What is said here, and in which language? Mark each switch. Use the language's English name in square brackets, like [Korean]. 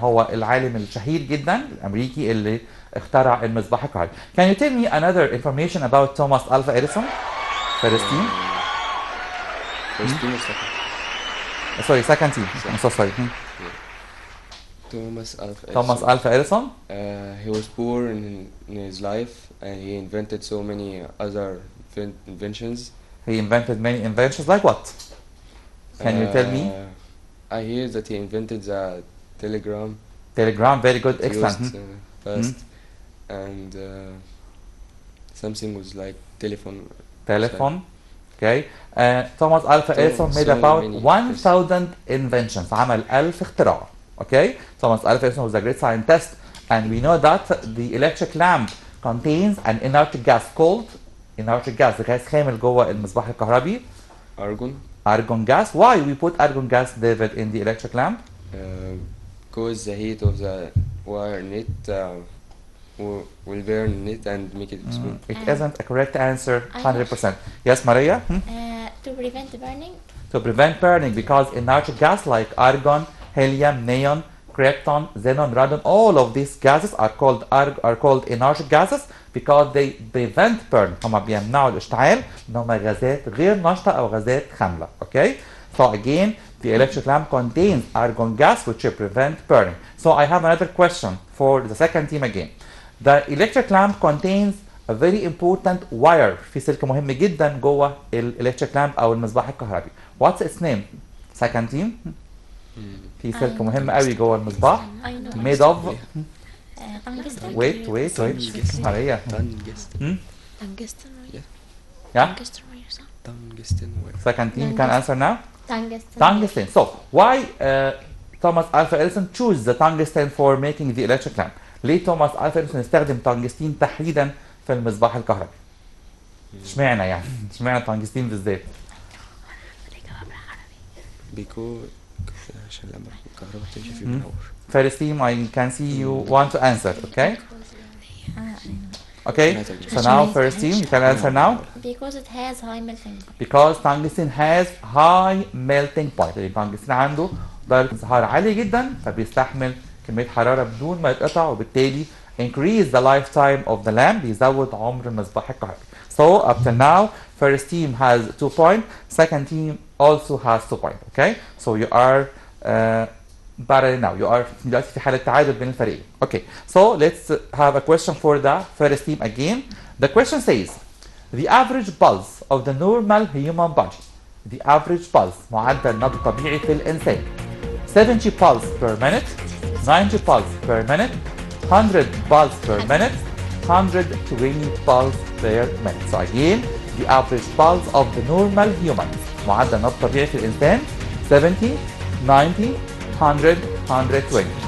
[Arabic] هو العالم الشهير جدا الأمريكي اللي اخترع المصباح الكهربي. [English] Can you tell me another information about Thomas Alva Edison? First team. First team or second? Sorry, second team. I'm so sorry. Thomas Alva Edison. Thomas Alva Edison. He was poor in his life and he invented so many other inventions. He invented many inventions like what? Can you tell me? I hear that he invented the telegram. Telegram, very good, excellent. Used, first. And something was like telephone. Telephone. Okay. Thomas Alva Edison made about 1,000 inventions. [Arabic] عمل 1000 اختراع. Okay. [English] Thomas Alva Edison was a great scientist, and we know that the electric lamp contains an inert gas called inert gas. [Arabic] غاز خامل جوه المصباح الكهربي. [English] Argon. Argon gas. Why we put argon gas, David, in the electric lamp? Because the heat of the wire in it will burn it and make it explode. It isn't a correct answer 100%. Yes, Maria? To prevent burning. To prevent burning, because inert gas like argon, helium, neon, krypton, xenon, radon, all of these gases are called inert gases because they prevent burn. [Arabic] هما بيمنعوا الاشتعال ان هما غازات غير نشطة او غازات خاملة. [English] Okay? So again, the electric lamp contains argon gas which will prevent burning. So I have another question for the second team again. The electric lamp contains a very important wire. [Arabic] في سلك مهم جدا جوه electric lamp او المصباح الكهربي. [English] What's its name? Second team. [Arabic] في سلك مهم قوي جوه المصباح. [English] Made of. Tungsten. Wait. Maria. Tungsten. Tungsten. Yeah. Tungsten wire. Tungsten wire. Second team, you can answer now. Tungsten. Tungsten. So why Thomas Alva Edison choose the tungsten for making the electric lamp? [Arabic] ليه توماس ألفا إديسون استخدم تنجستين تحديدا في المصباح الكهربي؟ اشمعنى يعني؟ اشمعنى تنجستين بالذات؟ because عشان لما الكهرباء تمشي فيه بنور. [English] First team, I can see you want to answer, okay? Okay, so now first team, you can answer now. Because it has high melting point. Because tungsten has high melting point. [Arabic] التنجستين عنده درجة انصهار عالية جدا فبيستحمل كمية حرارة بدون ما يتقطع وبالتالي [English] increase the lifetime of the lamp [Arabic] بيزود عمر المصباح الكهربي. [English] So up till now, first team has 2 points, second team also has 2 points. Okay, so you are parallel now. You are [Arabic] دلوقتي في حالة تعادل بين الفريقين. [English] Okay, so let's have a question for the first team again. The question says, the average pulse of the normal human body. The average pulse [Arabic] معدل النبض الطبيعي في الإنسان. [English] 70 pulse per minute, 90 pulse per minute, 100 pulse per minute, 120 pulse per minute. So again, the average pulse of the normal human. [Arabic] معدل النبض الطبيعي في الإنسان 70, 90, 100, 120.